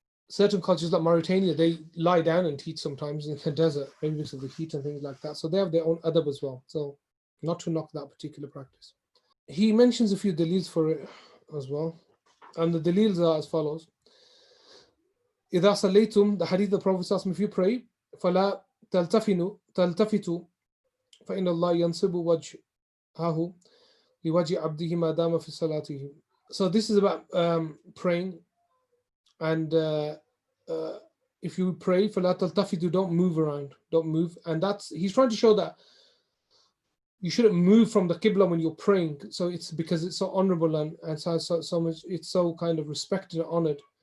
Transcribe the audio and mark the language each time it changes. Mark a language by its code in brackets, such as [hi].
[en] Certain cultures like Mauritania, they lie down and teach sometimes in the desert, maybe because of the heat and things like that. So they have their own adab as well. So not to knock that particular practice. He mentions a few dalils for it as well. And the dalils are as follows. [ar] إذا صليتم, [en] the hadith of the Prophet says, if you pray, [ar] فلا تلتفتوا فإن الله ينصب وجهه لوجه عبده ما دام في صلاته. [en] So this is about praying, and if you pray, [ar] فلا تلتفتوا, [en] don't move around, don't move. And he's trying to show that you shouldn't move from the Qibla when you're praying. So it's because it's so honorable and so much, it's so kind of respected and honored.